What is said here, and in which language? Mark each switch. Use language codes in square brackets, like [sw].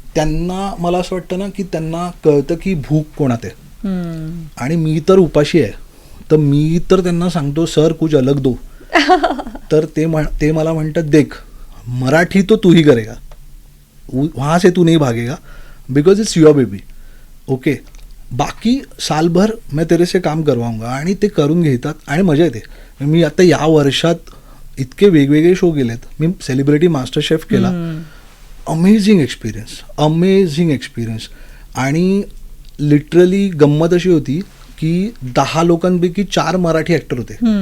[mr] त्यांना मला असं वाटतं ना की त्यांना कळतं की भूक कोणात आहे. आणि मी तर उपाशी आहे, तर मी तर त्यांना सांगतो सर [hi] कुछ अलग दो. [mr] तर ते मला म्हणतात [hi] देख मराठी तो तू ही करेगा, वहाँ से तू नहीं भागेगा, [en] Because it's your baby, okay. [hi] बाकी सालभर मैं तेरे से काम करवाऊंगा. [mr] आणि ते करून घेतात आणि मजा येते. मी आता या वर्षात इतके वेगवेगळे शो केलेत. मी सेलिब्रिटी मास्टर शेफ केला, [en] Amazing experience. [mr] आणि लिटरली गंमत अशी होती की 10 लोकांपैकी 4 मराठी ॲक्टर होते.